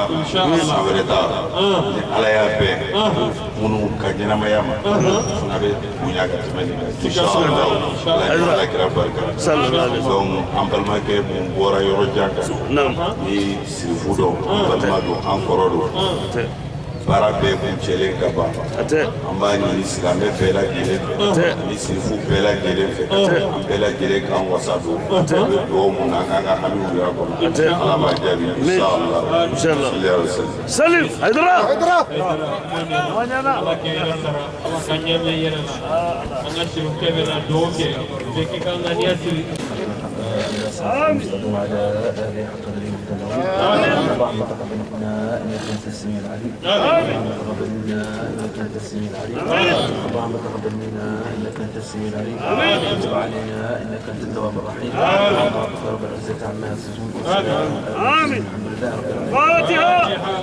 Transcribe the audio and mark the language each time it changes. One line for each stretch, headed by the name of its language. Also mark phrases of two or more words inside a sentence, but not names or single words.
Bambara: san wɛrɛ t'a la ni Ala y'a bɛɛ minnu ka ɲɛnamaya ma fana bɛ bonya ka tɛmɛ nin kan inshallah Ala kira barika donc an balimakɛ mun bɔra yɔrɔ jan kan ni sirifu dɔn balima don an kɔrɔ don baara bɛɛ kun cɛlen ka ban an b'a ɲini silamɛ bɛɛ lajɛlen fɛ ani sirifu bɛɛ lajɛlen fɛ an bɛɛ lajɛlen k'an wasa don an bɛ dugawu mun na an k'an ka hamiw yɛrɛ kɔnɔ Ala b'a jaabi inshallah Salim Haidara Ala ka ɲɛmɛ yɛrɛ la an ka sirifukɛ bɛ na duwawu kɛ bɛɛ k'i ka ŋaniya siri
Arabic: وعلى آله حق اللهم تقبل منا إنك أنت السميع العليم اللهم تقبل منا إنك أنت السميع العليم اللهم تقبل منا إنك أنت السميع العليم وتب علينا إنك أنت التواب الرحيم اللهم رب العزة عما يصفون آمين الحمد لله رب العالمين